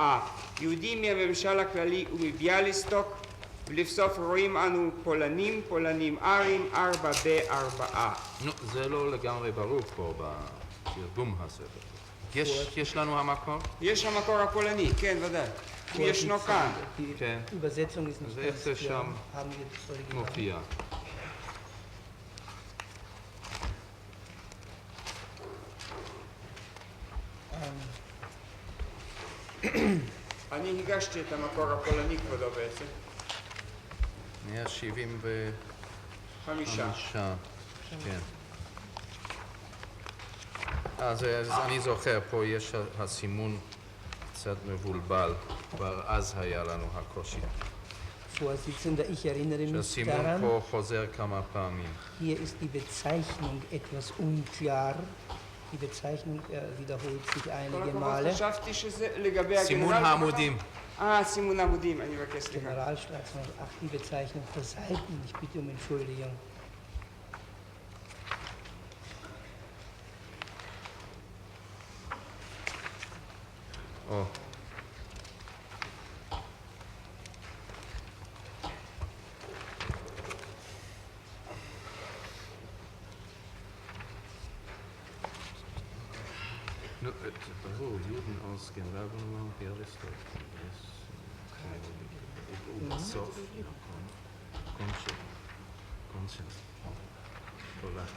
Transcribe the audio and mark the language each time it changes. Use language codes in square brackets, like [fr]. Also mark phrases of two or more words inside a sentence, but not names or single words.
[he] יהודים מהממשל הכללי ומביאליסטוק, ולבסוף רואים אנו פולנים ארים 4B4A. נו, זה לא לגמרי ברור פה בתרגום הזה. יש לנו המקור? יש המקור הפולני, כן, ודאי. הוא ישנו כאן. כן. [de] Übersetzung ist nicht [he] אז איך זה שם [de] haben wir das Original. [he] מופיע? אני הגשתי את המקור הפולני, כבודו, בעצם. 175. כן. אז אני זוכר, פה יש הסימון קצת מבולבל, כבר אז היה לנו הקושי. [de] Vorsitzender, ich erinnere mich [he] שהסימון [de] daran, [he] פה חוזר כמה פעמים. [de] hier ist die Bezeichnung etwas unklar. Die Bezeichnung wiederholt sich einige Male. [he] חשבתי שזה לגבי סימון העמודים. סימון העמודים, אני מבקש סליחה. [de] Generalstaatsanwalt, ach, die Bezeichnung der Seiten, ich bitte um Entschuldigung. [he] או. נו, ברור, יהודים [de] aus Generalgouvernement, [he] Bialystok, ובסוף, קונשל, פולקי.